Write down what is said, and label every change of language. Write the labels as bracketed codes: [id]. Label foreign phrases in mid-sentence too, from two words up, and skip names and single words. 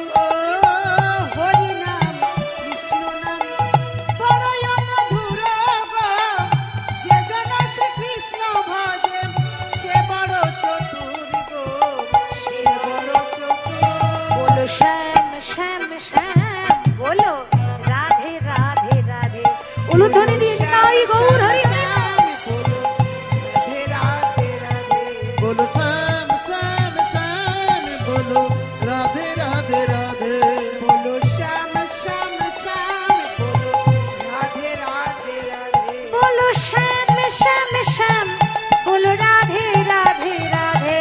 [bn] ও হরি নাম কৃষ্ণ নাম বড়ই মধুর গো, যে জন শ্রীকৃষ্ণ ভজে সে বড় চতুর গো, সে বড় চতুর। বলো শ্যাম শ্যাম শ্যাম, বলো রাধে রাধে রাধে। উলুধ্বনি দিয়ে তাই গৌর হরি হরি। [hi] बोलो श्याम श्याम श्याम बोलो राधे राधे राधे बोलो श्याम श्याम श्याम बोलो राधे राधे राधे बोलो श्याम श्याम श्याम, बोलो राधे राधे राधे।